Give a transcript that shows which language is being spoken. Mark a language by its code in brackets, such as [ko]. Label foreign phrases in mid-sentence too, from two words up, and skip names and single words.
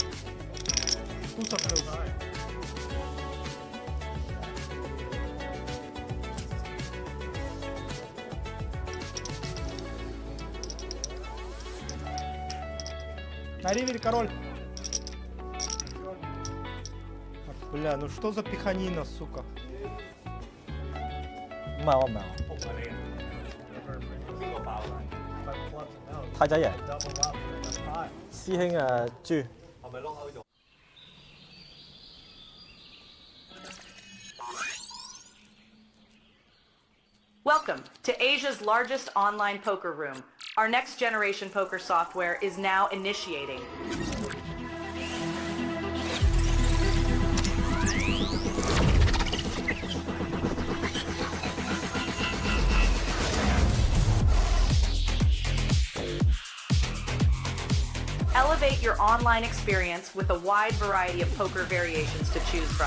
[ru] Туз открыл. На ривере король. Бля, ну что за пиханина, сука? Màu. Thái 仔爺，師兄豬。 [en] Welcome to Asia's largest online poker room. Our next generation poker software is now initiating. Elevate your online experience with a wide variety of poker variations to choose from.